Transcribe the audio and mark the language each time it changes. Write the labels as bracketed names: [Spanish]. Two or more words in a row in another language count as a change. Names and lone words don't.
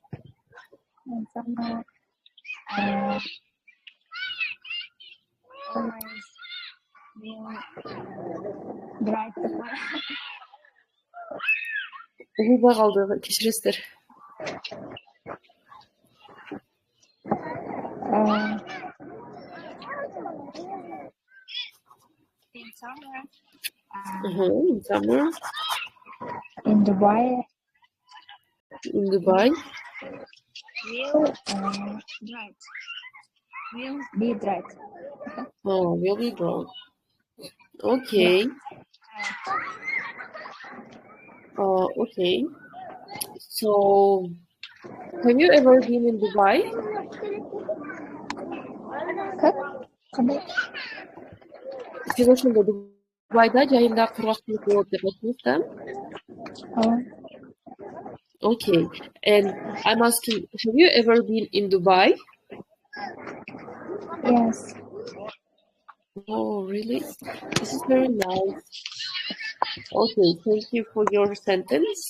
[English] Bright. [Kyrgyz] Угулбай калды, кечиресиздер. [English] In summer. In summer. In Dubai. In Dubai. Will be bright. Oh, will be bright. Okay. Okay. So, have you ever been in Dubai? [Kyrgyz] Сиз ошондо Дубайда жайында кургактуулук болот деп айттыңыз да? [English] Okay. And I'm asking, have you ever been in Dubai? Yes. Oh, really? This is very nice. Okay, thank you for your sentence.